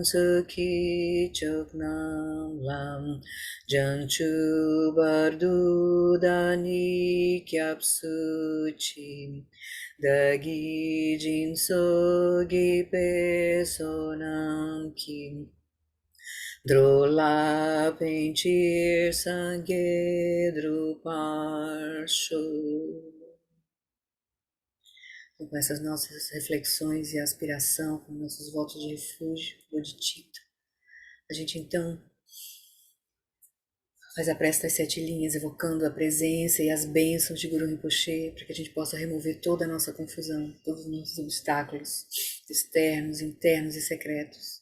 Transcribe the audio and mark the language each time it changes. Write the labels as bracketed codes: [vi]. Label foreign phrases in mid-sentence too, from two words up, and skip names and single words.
[bo] ཚོགས་ཀྱི་མཆོག་རྣམས་ལ། བྱང་ཆུབ་བར་དུ་བདག་ནི་སྐྱབས་སུ་མཆི། བདག་གིས་སྦྱིན་སོགས་བགྱིས་པའི་བསོད་ནམས་ཀྱིས། འགྲོ་ལ་ཕན་ཕྱིར་སངས་རྒྱས་འགྲུབ་པར་ཤོག. [pt] Com essas nossas reflexões e aspiração, com nossos votos de refúgio, bodhicitta, a gente então faz a prece das 7 linhas, evocando a presença e as bênçãos de Guru Rinpoche, para que a gente possa remover toda a nossa confusão, todos os nossos obstáculos externos, internos e secretos.